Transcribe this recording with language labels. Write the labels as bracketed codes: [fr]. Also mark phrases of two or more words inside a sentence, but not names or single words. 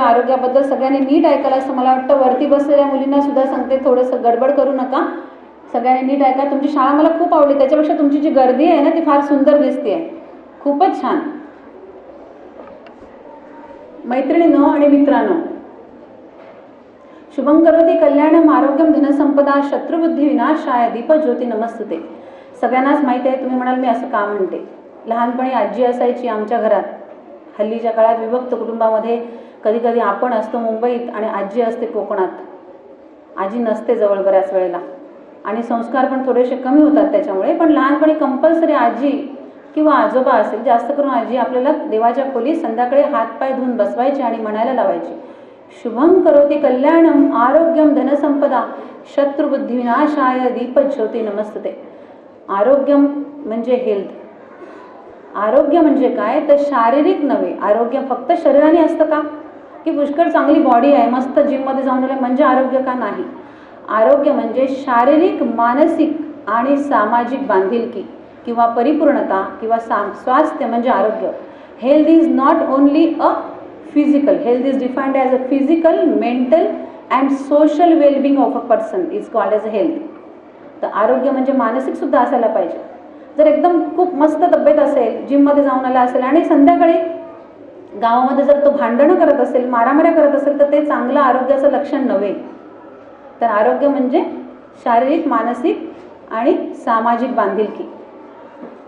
[mr] आरोग्याबद्दल सगळ्यांनी नीट ऐकायला असं मला वाटतं. वरती बसलेल्या मुलींना सुद्धा सांगते, थोडंसं गडबड करू नका, सगळ्यांनी नीट ऐका. तुमची शाळा मला खूप आवडली, त्याच्यापेक्षा तुमची जी गर्दी आहे ना ती फार सुंदर दिसते आहे, खूपच छान. मैत्रिणींनो आणि मित्रांनो, [sa] शुभं करोति कल्याणम आरोग्यम धनसंपदा शत्रुबुद्धी विनाशाय दीपज्योती नमस्तुते. [mr] सगळ्यांनाच माहिती आहे. तुम्ही म्हणाल मी असं का म्हणते. लहानपणी आजी असायची आमच्या घरात. हल्लीच्या काळात विभक्त कुटुंबामध्ये कधी कधी आपण असतो मुंबईत आणि आजी असते कोकणात. आजी नसते जवळ बऱ्याच वेळेला आणि संस्कार पण थोडेसे कमी होतात त्याच्यामुळे. पण लहानपणी कंपल्सरी आजी किंवा आजोबा असेल, जास्त करून आजी आपल्याला देवाच्या खोलीत संध्याकाळी हातपाय धुवून बसवायची आणि म्हणायला लावायची, [sa] शुभं करोति कल्याणम आरोग्यम धनसंपदा शत्रुबुद्धी विनाशाय दीपज्योती नमस्तुते. [mr] आरोग्यम म्हणजे हेल्थ. आरोग्य म्हणजे काय तर शारीरिक नव्हे. आरोग्य फक्त शरीराने असतं का, की पुष्कळ चांगली बॉडी आहे, मस्त जिममध्ये जाऊन आले म्हणजे आरोग्य का? नाही. आरोग्य म्हणजे शारीरिक, मानसिक आणि सामाजिक बांधिलकी किंवा परिपूर्णता किंवा स्वास्थ्य म्हणजे आरोग्य. [en] health is not only a physical. health is defined as a physical, mental and social wellbeing of a person is called as a health. [mr] तर आरोग्य म्हणजे मानसिक सुद्धा असायला पाहिजे. जर एकदम खूप मस्त तब्येत असेल, जिममध्ये जाऊन आला असेल आणि संध्याकाळी गावामध्ये जर तो भांडणं करत असेल, मारामाऱ्या करत असेल, तर ते चांगलं आरोग्याचं लक्षण नव्हे. तर आरोग्य म्हणजे शारीरिक, मानसिक आणि सामाजिक बांधिलकी.